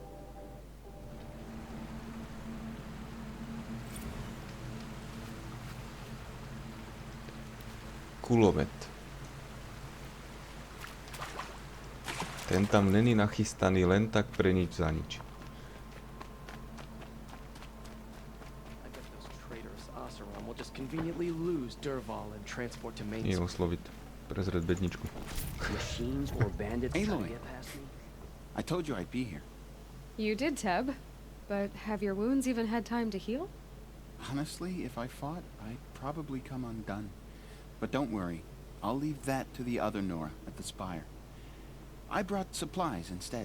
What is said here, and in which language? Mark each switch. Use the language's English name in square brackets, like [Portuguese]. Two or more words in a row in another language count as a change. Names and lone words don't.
[Slovak] Kulomet. Ten tam není nachystaný len tak pre nič za nič. [English] Conveniently lose Derval and transport to main. [Slovak] Nie osloviť. prezrieť bedničku. [English] Machines or bandits trying to get past me? I told you I'd be here. You did, Teb. But have your wounds even had time to heal? Honestly, if I fought, I'd probably come undone. But don't worry. I'll leave that to the other Nora at the Spire. I brought supplies instead.